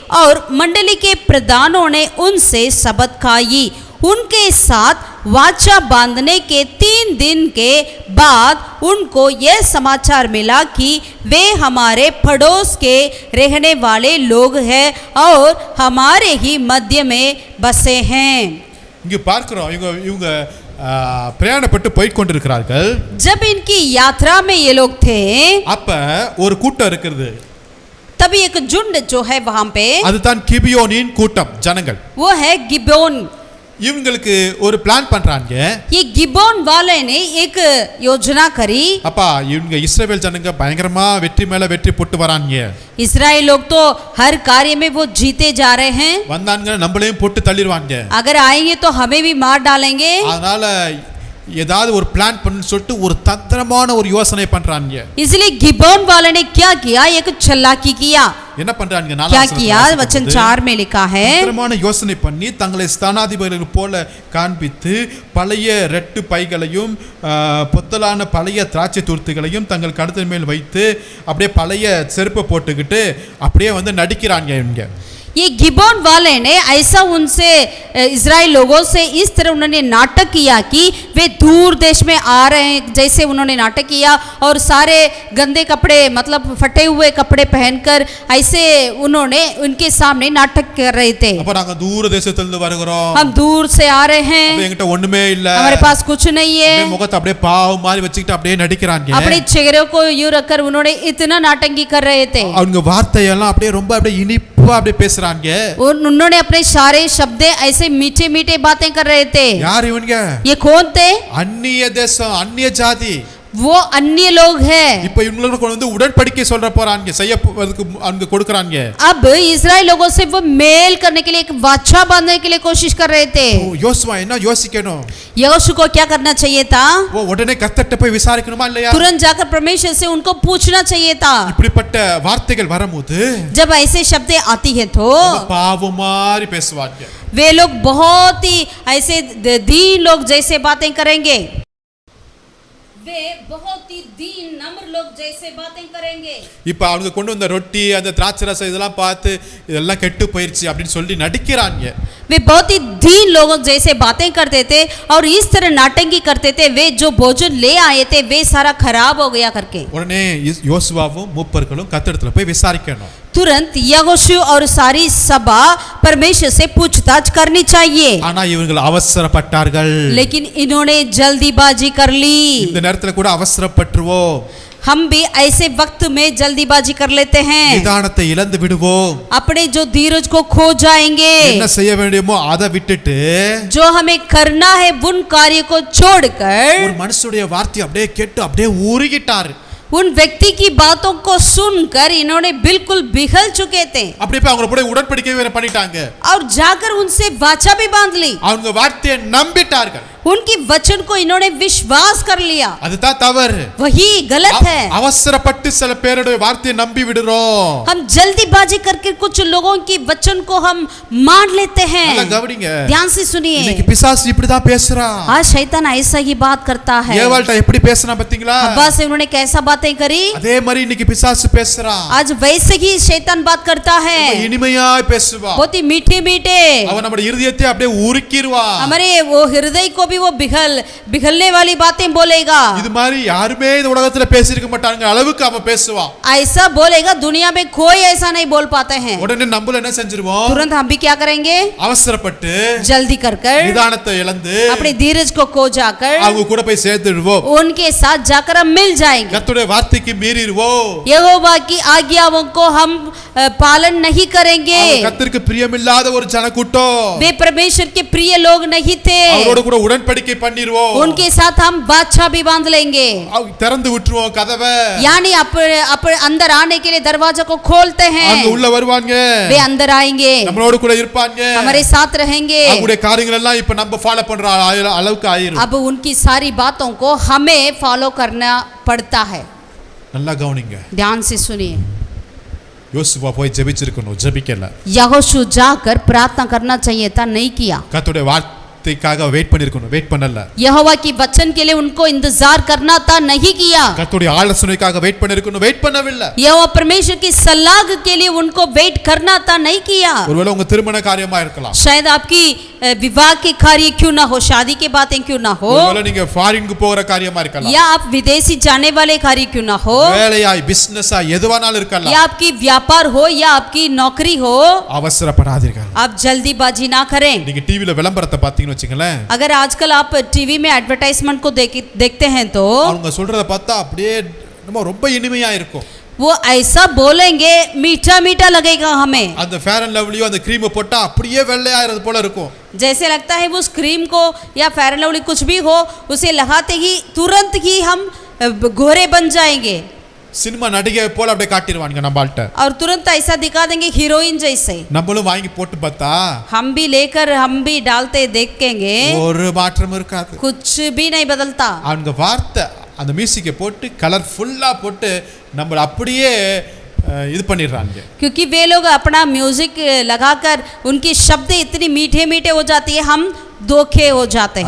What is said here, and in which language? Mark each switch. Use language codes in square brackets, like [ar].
[hi] और मंडली के प्रधानों ने उनसे शपथ खाई। उनके साथ वाचा बांधने के 3 दिन के बाद उनको यह समाचार मिला कि वे हमारे पड़ोस के रहने वाले लोग हैं और हमारे ही मध्य में बसे हैं। [ta] இங்க பார்க்கிறோம், இவங்க பிரயாணப்பட்டு போய் கொண்டிருக்கிறார்கள். [hi] जब इनकी यात्रा में ये लोग थे [ta] அப்ப ஒரு கூட்டம் இருக்குது. [hi] तभी एक झुंड जो है वहां पे, [ta] அதுதான் கிபியோனின் கூட்டம், ஜனங்கள். [hi] वो है गिबोन। [ta] இவங்களுக்கு ஒரு பிளான் பண்றாங்க. [hi] ये गिबोन वाले ने एक योजना करी। [ta] அப்பா இவங்க இஸ்ரவேல் ஜனங்க பயங்கரமா வெற்றி மேல வெற்றி போட்டு வராங்க. [hi] इजराइल लोग तो हर कार्य में वो जीते जा रहे हैं। [ta] வந்தாங்க நம்மளையும் போட்டு தள்ளிடுவாங்க. [hi] अगर आएंगे तो हमें भी मार डालेंगे। [ta] அதனால ஏதாவது ஒரு பிளான் பண்ணி சொல்லிட்டு ஒரு தந்திரமான ஒரு யோசனை பண்றாங்க. [hi] इसलिए गिबोन वाले ने क्या किया, एक चालाकी किया। [ta] என்ன பண்றாங்க? [hi] क्या किया? वचन 4 में लिखा है, [ta] தந்திரமான யோசனை பண்ணி தங்களை ஸ்தானாதிபதிகள் போல காண்பித்து பழைய ரெட்டு பைகளையும் பொத்தலான பழைய திராட்சை துருத்துகளையும் தங்கள் கழுத்தின் மேல் வைத்து அப்படியே பழைய செருப்பை போட்டுக்கிட்டு அப்படியே வந்து நடிக்கிறாங்க. இவங்க [hi] ये गिबोन वाले ने ऐसा उनसे इजराइल लोगों से इस तरह उन्होंने नाटक किया कि वे दूर देश में आ रहे हैं, जैसे उन्होंने नाटक किया और सारे गंदे कपड़े मतलब फटे हुए कपड़े पहनकर ऐसे उन्होंने उनके सामने नाटक कर रहे थे। [ta] அப்ப நாங்க தூர தேசத்திலிருந்து வருகிறோம், [hi] हम दूर से आ रहे हैं, [ta] என்கிட்ட ஒண்ணுமே இல்ல, [hi] हमारे पास कुछ नहीं है। [ta] முகத்தை அப்படியே பாவம் மாதிரி வச்சுக்கிட்டு அப்படியே நடிக்கிறாங்க. [hi] अपने चेहरे को यूं रखकर उन्होंने इतना नाटंकी कर रहे थे। [ta] அவங்க வார்த்தையெல்லாம் அப்படியே ரொம்ப அப்படியே இனிப்பா அப்படியே பேசுறாங்க. [hi] उन्होंने अपने सारे शब्द ऐसे मीठे मीठे बातें कर रहे थे। [ta] யார் இவங்க? [hi] ये कौन थे? [ta] அந்நிய தேசம், அந்நிய ஜாதி, [hi] वो अन्य लोग हैं। [ta] இப்போ இவங்களோட கொண்டு வந்து உடன்படிக்கை சொல்ற போறாங்க, செய்யறதுக்கு அங்க கொடுக்கறாங்க. [hi] अब इस्राएल लोगों से वो मेल करने के लिए एक वाचा बांधने के लिए कोशिश कर रहे थे। [ta] யோசுவா என்ன யோசிக்கணும்? [hi] यहोशू को क्या करना चाहिए था? [ta] वो உடனே கர்த்தர்ட்ட போய் விசாரிக்கணுமா இல்லையா? [hi] तुरंत जाकर परमेश्वर से उनको पूछना चाहिए था। [ta] இப்படிப்பட்ட வார்த்தைகள் வரும்போது [hi] जब ऐसे शब्द आती है तो [ta] பாவம் மாதிரி பேசுவாங்க. [hi] वे लोग बहुत ही ऐसे दीन लोग जैसे बातें करेंगे, वे बहुत ही दीन नम्र लोग जैसे बातें करेंगे। [ta] இப்ப அவங்க கொண்டு வந்த ரொட்டி அந்த திராட்சை ரசம் இதெல்லாம் பார்த்து இதெல்லாம் கெட்டு போயிருச்சு அப்படின்னு சொல்லி நடிக்கிறாங்க. [hi] वे बहुत ही दीन लोगों जैसे बातें करते थे और इस तरह नाटंकी करते थे। वे जो भोजन ले आए थे वे सारा खराब हो गया करके। [ta] உடனே யோசுவாவும் மூப்பர்களும் கர்த்தரிடத்துல போய் விசாரிக்கணும். [hi] तुरंत यहोशू और सारी सभा परमेश्वर से पूछताछ करनी चाहिए। [ta] ஆனா இவர்கள் அவசரப்பட்டார்கள். [hi] लेकिन इन्होंने जल्दीबाजी कर ली। [ta] இந்த நேரத்துல கூட அவசரப்பட்டுருவோம். [hi] हम भी ऐसे वक्त में जल्दीबाजी कर लेते हैं, [ta] நிதானத்தை இழந்து விடுவோம். [hi] अपने जो धीरज को खो जाएंगे। [ta] என்ன செய்ய வேண்டுமோ அதை விட்டுட்டு [hi] जो हमें करना है उन कार्य को छोड़कर [ta] ஒரு மனுஷனுடைய வார்த்தை அப்படியே கேட்டு அப்படியே ஊறிக்கிட்டாரு. [hi] उन व्यक्ति की बातों को सुनकर इन्होंने बिल्कुल बिखल चुके थे [ta] அப்படியே போய் அவங்கள கூட உடன்படிக்கை வேற பண்ணிட்டாங்க. [hi] और जाकर उनसे वाचा भी बांध ली। [ta] அவங்க வார்த்தையை நம்பிட்டார்கள். [hi] उनकी वचन को इन्होंने विश्वास कर लिया। [ta] அதுதான் தவறு. [hi] वही गलत है। [ta] அவசரப்பட்டு சில பேருடைய வார்த்தையை நம்பி விடுறோம். [hi] हम जल्दीबाजी करके कुछ लोगों की वचन को हम मान लेते हैं। [ta] நல்லா கவனிங்க. [hi] ध्यान से सुनिए। [ta] இன்னைக்கு பிசாசு இப்படி தான் பேசுறான். [hi] आज शैतान ऐसा ही बात करता है। [ta] ஏவாள்ட்ட எப்படி பேசுறான் பாத்தீங்களா? [hi] हव्वा से उन्होंने कैसा बातें करी, [ta] அதே மாதிரி இன்னைக்கு பிசாசு பேசுறான். [hi] आज वैसे ही शैतान बात करता है। [ta] இனிமையாய் பேசுவான். [hi] बहुत ही मीठे मीठे [ta] அவன் நம்ம இருதயத்தை அப்படியே உருக்கிடுவான். [hi] हमारे वो हृदय को भी वो बिघलने वाली बातें बोलेगा। [ta] இது மாதிரி யாருமே இந்த உலகத்துல பேசியிருக்க மாட்டாங்க அளவுக்கு அவன் பேசுவான். [hi] ऐसा बोलेगा दुनिया में कोई ऐसा नहीं बोल पाते हैं। [ta] உடனே நம்மள என்ன செஞ்சிருவோம்? [hi] तुरंत हम भी क्या करेंगे? [ta] அவசரப்பட்டு [hi] जल्दी कर [ta] நிதானத்தை இழந்து [hi] अपने धीरज को खो जाकर [ta] அவங்க கூட போய் சேர்ந்துடுவோம். [hi] उनके साथ जाकर हम मिल जाएंगे। [ta] கர்த்தருடைய வார்த்தைக்கு மீறிடுவோம். [hi] यहोवा की आज्ञाओं को हम पालन नहीं करेंगे। [ta] கர்த்தருக்கு பிரியமில்லாத ஒரு ஜனக்கூட்டம். [hi] वे परमेश्वर के प्रिय लोग नहीं थे। [ta] அவரோட கூட உடன்படிக்கை பண்ணிடுவோம். [hi] उनके साथ हम वाचा भी बांध लेंगे, [ta] திறந்து விட்டுருவோம் கதவை. [hi] यानी अपने अंदर आने के लिए दरवाजा को खोलते हैं। [ta] அவங்க உள்ள வருவாங்க. [hi] वे अंदर आएंगे, [ta] நம்மளோட கூட இருப்பாங்க. [hi] हमारे साथ रहेंगे। [ta] அவங்களுடைய காரியங்கள் எல்லாம் இப்ப நம்ம ஃபாலோ பண்ற அளவுக்கு ஆயிரும். [hi] अब उनकी सारी बातों को हमें फॉलो करना पड़ता है। [ta] நல்லா கவனிங்க. [hi] ध्यान से सुनिए। [ta] யோசுவா போய் ஜெபிச்சிருக்கணும், ஜெபிக்கல. [hi] यहोशू जाकर प्रार्थना करना चाहिए था, नहीं किया। [ta] கர்த்தருடைய வார்த்தைக்காக வெயிட் பண்ணிருக்கணும், வெயிட் பண்ணல. [hi] यहोवा की वचन के लिए उनको इंतजार करना था, नहीं किया। [ta] கர்த்தருடைய ஆலோசனைக்காக வெயிட் பண்ணிருக்கணும், வெயிட் பண்ணவில்லை. [hi] यहोवा परमेश्वर की सलाह के लिए उनको वेट करना था, नहीं किया। [ta] ஒருவேளை உங்க திருமண காரியமா இருக்கலாம். [hi] शायद आपकी विवाह के कार्य क्यों ना हो, शादी की बातें क्यों ना हो, [ta] ஒருவேளை நீங்க ஃபாரினுக்கு போற காரியமா இருக்கலாம். [hi] या आप विदेशी जाने वाले कार्य क्यों ना हो, [ta] வேலையாய் பிசினஸா எதுவானாலும் இருக்கலாம். [hi] या आपकी व्यापार हो या आपकी नौकरी हो, [ta] அவசரப்படாதீர்கள். [hi] आप जल्दीबाजी ना करें। [ta] நீங்க டிவில விளம்பரத்தை பாத்தீங்கன்னு வச்சுங்களேன், [hi] अगर आजकल आप टीवी में एडवर्टाइजमेंट को देखते हैं तो [ta] அவங்க சொல்றத பார்த்தா அப்படியே நம்ம ரொம்ப இனிமையா இருக்கும். [hi] वो ऐसा बोलेंगे, मीठा मीठा लगेगा हमें। [ta] அந்த ஃபேர் அண்ட் லவ்லியோ அந்த கிரீம் போட்டா அப்படியே வெள்ளையாயிரது போல இருக்கும். [hi] जैसे लगता है वो क्रीम को या फेयर एंड लवली कुछ भी हो, उसे लगाते ही तुरंत ही हम गोरे बन जाएंगे। [ta] சினிமா நடிகை போல அப்படியே காட்டிடுவாங்க நம்மள்ட்ட. [hi] और तुरंत ऐसा दिखा देंगे हीरोइन जैसे। [ta] நம்மளும் வாங்கி போட்டு பார்த்தா [hi] हम भी लेकर हम भी डालते देखेंगे, [ta] ஒரு மாற்றம் இருக்காது. [hi] कुछ भी नहीं बदलता। [ta] அவங்க வார்த்தை அந்த மியூசிக்கை போட்டு கலர்ஃபுல்லா போட்டு நம்ம அப்படியே இது பண்ணிடுறாங்க. [hi] क्योंकि वे लोग अपना म्यूजिक लगाकर उनकी शब्द इतनी मीठे मीठे हो जाती है, हम धोखे हो जाते हैं।